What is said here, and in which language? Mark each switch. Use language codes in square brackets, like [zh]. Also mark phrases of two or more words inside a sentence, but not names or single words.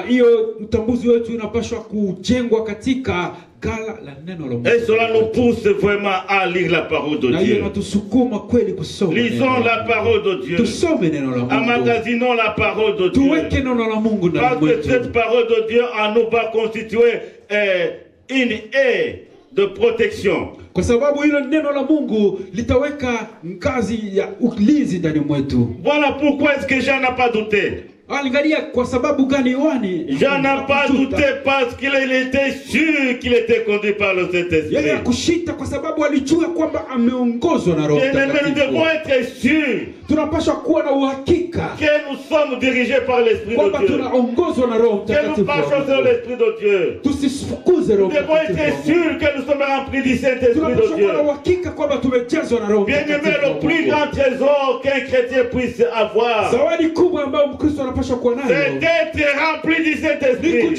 [fr] Et cela nous pousse vraiment à lire la parole de Dieu. Lisons la parole de Dieu. Emmagasinons la parole de Dieu. Parce que cette parole de Dieu en nous va constituer une haie de protection. [sw] Kwa sababu hilo neno la Mungu litaweka ngazi ya ulinzi ndani mwetu. [fr] Voilà pourquoi est-ce que Jean n'a pas douté. [sw] Angalia kwa sababu gani Yohane? [fr] Jean n'a pas douté parce qu'il était sûr qu'il était conduit par le Saint-Esprit. [sw] Yeye hakushita kwa sababu alijua kwamba ameongozwa na Roho Mtakatifu. [fr] Nous devons être sûrs. [sw] Tunapaswa kuwa na uhakika [fr] que nous sommes dirigés par l'Esprit de Dieu. [sw] Tunaongozwa na Roho Mtakatifu. [fr] Que nous marchons sur l'Esprit de Dieu. [sw] Tusifukuze Roho Mtakatifu. [fr] Nous devons être sûrs que nous sommes remplis du Saint-Esprit de Dieu. Bien-aimé, le plus grand trésor qu'un chrétien puisse avoir, c'est d'être rempli du Saint-Esprit.